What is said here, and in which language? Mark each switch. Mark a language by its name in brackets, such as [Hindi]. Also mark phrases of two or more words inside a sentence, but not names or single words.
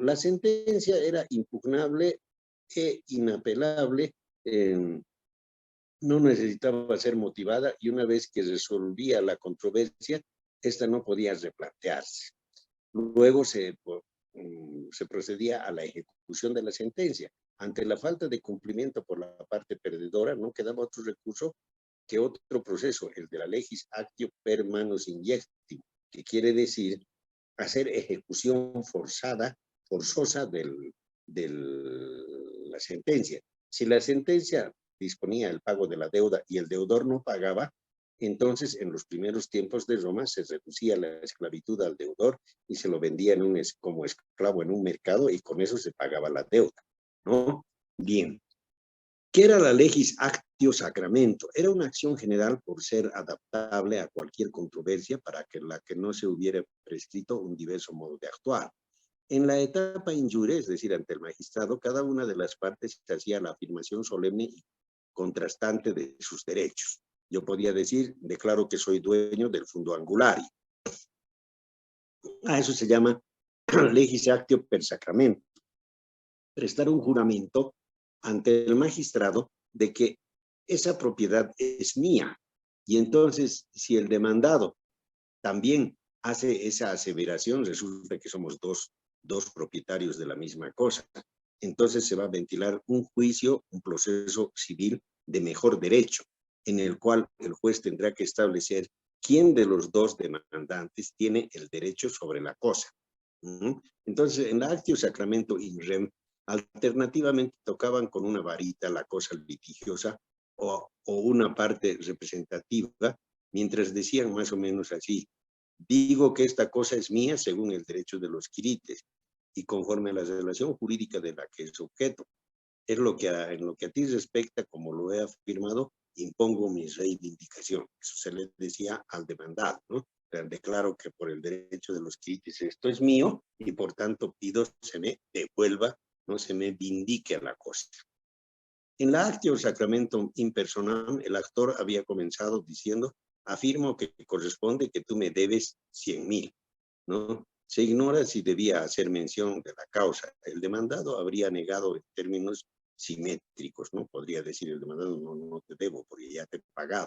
[Spanish] La sentencia era impugnable e inapelable, no necesitaba ser motivada, y una vez que resolvía la controversia, esta no podía replantearse. Luego se procedía a la ejecución de la sentencia. ante la falta de cumplimiento por la parte perdedora, no quedaba otro recurso que otro proceso, el de la [Latin] legis actio per manus injectio, [Spanish] que quiere decir hacer ejecución forzosa de la sentencia. Si la sentencia disponía el pago de la deuda y el deudor no pagaba, entonces en los primeros tiempos de Roma se reducía la esclavitud al deudor y se lo vendía como esclavo en un mercado y con eso se pagaba la deuda, ¿no? Bien. ¿Qué era la [Latin] legis actio sacramento? [Spanish] Era una acción general por ser adaptable a cualquier controversia para que la que no se hubiera prescrito un diverso modo de actuar. En la etapa injure, es decir, ante el magistrado, cada una de las partes hacía la afirmación solemne y contrastante de sus derechos. Yo podía decir, declaro que soy dueño del fundo angulario. A eso se llama [Latin] legis actio per sacramento. [Spanish] Prestar un juramento ante el magistrado de que esa propiedad es mía. Y entonces, si el demandado también hace esa aseveración, resulta que somos dos propietarios de la misma cosa. Entonces se va a ventilar un juicio, un proceso civil de mejor derecho, en el cual el juez tendrá que establecer quién de los dos demandantes tiene el derecho sobre la cosa. Entonces, en la [Latin] actio sacramento in rem, [Spanish] alternativamente tocaban con una varita la cosa litigiosa o una parte representativa, mientras decían más o menos así: digo que esta cosa es mía según el derecho de los quirites y conforme a la relación jurídica de la que es objeto. Es en lo que a ti respecta, como lo he afirmado, impongo mi reivindicación. Eso se le decía al demandado, ¿no? O sea, declaro que por el derecho de los quirites esto es mío y por tanto pido se me devuelva, no se me vindique a la cosa. [Latin] En la actio sacramento in personam, [Spanish] el actor había comenzado diciendo: afirmo que corresponde que tú me debes 100,000, ¿no? Se ignora si debía hacer mención de la causa. El demandado habría negado en términos simétricos, ¿no? Podría decir el demandado: no te debo porque ya te he pagado.